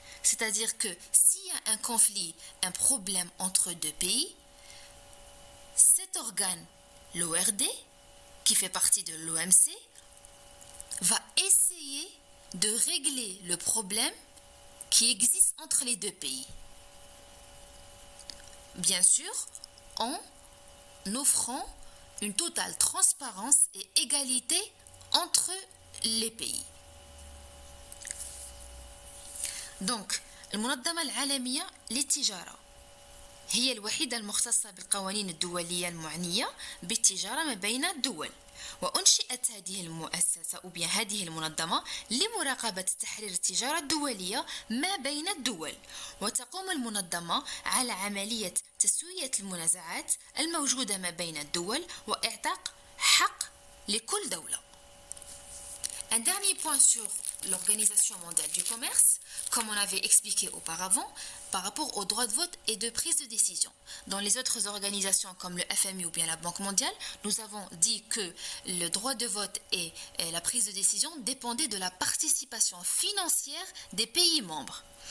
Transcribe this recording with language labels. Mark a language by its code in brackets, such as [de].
[fr] C'est-à-dire que s'il y a un conflit, un problème entre deux pays, cet organe, l'ORD, qui fait partie de l'OMC, va essayer de régler le problème qui existe entre les deux pays. Bien sûr, en offrant une totale transparence et égalité entre les pays. [ar] Donc, المنظمة العالمية للتجارة هي الوحيدة المختصة بالقوانين الدولية المعنية بالتجارة ما بين الدول. وأنشئت هذه المؤسسة أو هذه المنظمة لمراقبة تحرير التجارة الدولية ما بين الدول. وتقوم المنظمة على عملية تسوية المنازعات الموجودة ما بين الدول وإعطاء حق لكل دولة. [fr] Un dernier point sur l'Organisation mondiale du commerce, comme on avait expliqué auparavant, par rapport au droit de vote et de prise de décision. Dans les autres organisations comme le FMI ou bien la Banque mondiale, nous avons dit que le droit de vote et la prise de décision dépendaient de la participation financière des pays membres.